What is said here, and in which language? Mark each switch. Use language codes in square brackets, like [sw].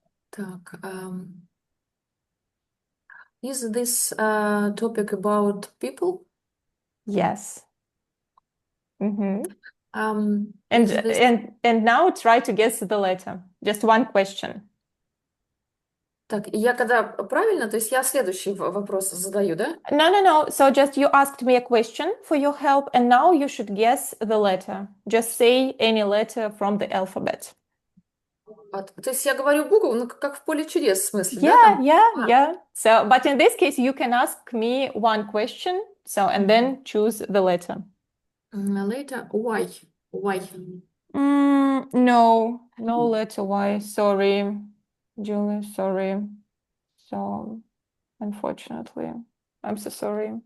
[ru] Так, [en] is this topic about people? Yes. Mm-hmm. Is this... And now try to guess the letter. Just one question. [ru] Так, я когда правильно, то есть я следующий вопрос задаю, да? [en] No. So just you asked me a question for your help, and now you should guess the letter. Just say any letter from the alphabet. [ru] То есть я говорю букву, ну, как в поле чудес, в смысле, да? Там... [en] Yeah. So, but in this case, you can ask me one question. So, and then choose the letter. Later, Y. Y. No letter Y. Sorry, Julie. Sorry. So, unfortunately, I'm so sorry.